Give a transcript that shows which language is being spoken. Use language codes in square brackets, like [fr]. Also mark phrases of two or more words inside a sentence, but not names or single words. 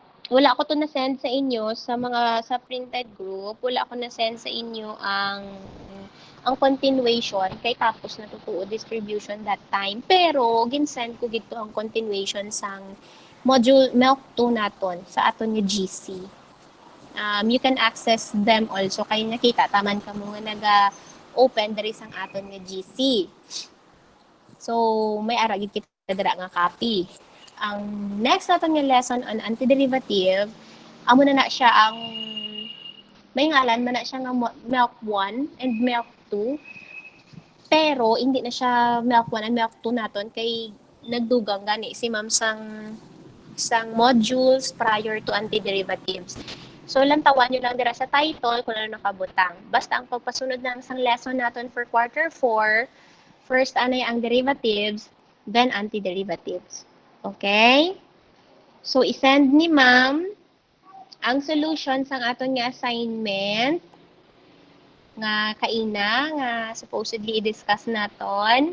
[hil] wala ko to na-send sa inyo sa mga sa [en] printed group. [hil] Wala ko na-send sa inyo ang continuation kay tapos na totoo distribution that time. Pero ginsend ko gito ang continuation sang module MELC 2 naton sa aton nga GC. [en] You can access them also [hil] kay nakita taman ka mo nga naga-open diri sang aton nga GC. So may ara gid kita dira nga copy. Ang next natin nga lesson on antiderivative, amo na siya ang may ngalan man na siya nga MELC 1 and MELC 2. Pero hindi na siya MELC 1 and MELC 2 naton kay nagdugang gani si ma'am sang modules [en] prior to antiderivatives. [hil] So lantawan nyo lang dira sa title kung ano nakabutang. Basta ang pagpasunod na sang lesson naton [en] for quarter 4, [hil] first anay ang derivatives, then antiderivatives. Okay? So, isend ni ma'am ang solution sang aton nga assignment nga kaina nga supposedly i-discuss naton.